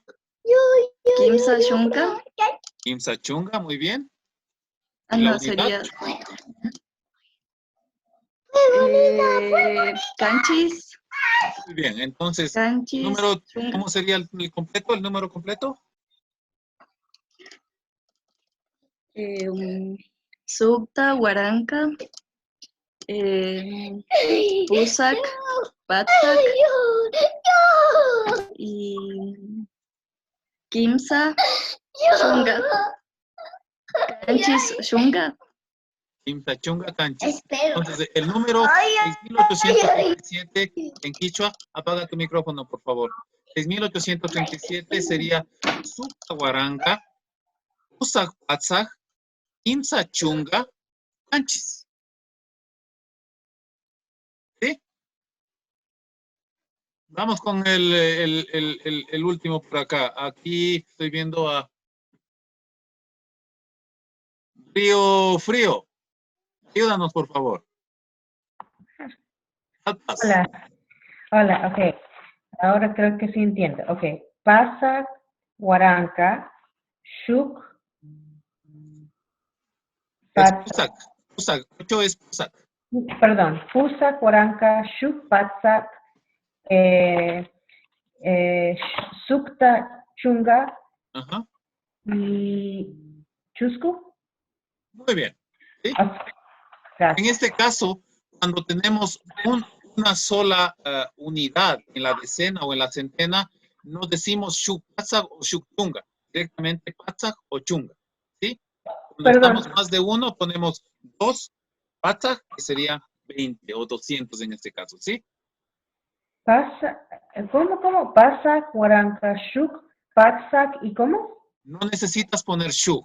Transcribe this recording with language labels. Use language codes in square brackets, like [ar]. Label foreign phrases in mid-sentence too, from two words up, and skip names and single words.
[qu] Kimsa Chunga. Kimsa Chunga, [es] muy bien. Ah, ¿Y la no, unidad? sería Canchis. Muy bien, entonces, [qu] Canchis, [es] número, [qu] Chunga. [es] ¿cómo sería el completo, el número completo? [qu] Sukta, Guaranca, Pusak, Patzak y Kimsa Chunga. Canchis Chunga. Kimsa Chunga Canchis. [es] Entonces, el número 6837 en quichua, apaga tu micrófono, por favor. [qu] 6837 sería Sukta Guaranga, Pusak Patzak, Kimsa Chunga, Canchis. [es] ¿Sí? Vamos con el último por acá. Aquí estoy viendo a Río Frío. Ayúdanos, por favor. Hola, ok. Ahora creo que sí entiendo. [qu] Ok. Pasak, Guaranca, Shuk, [es] Es Pusak. 8 es Pusak. [qu] perdón, Pusak, Guaranca, Shuk, Patzak, Sukta, Chunga [es] Ajá. [qu] y Chusku. [es] Muy bien. ¿Sí? En este caso, cuando tenemos una sola unidad en la decena o en la centena, no decimos [qu] Shuk Patzak [es] o [qu] Shuk Chunga. [es] Directamente Patzak o Chunga. ¿Sí? Cuando estamos más de uno, ponemos 2 Patzak, que sería 20 o 200 en este caso. ¿Sí? ¿Cómo? [qu] Pasak, Guaranca, Shuk, Patzak [es] y ¿cómo? No necesitas poner Shuk.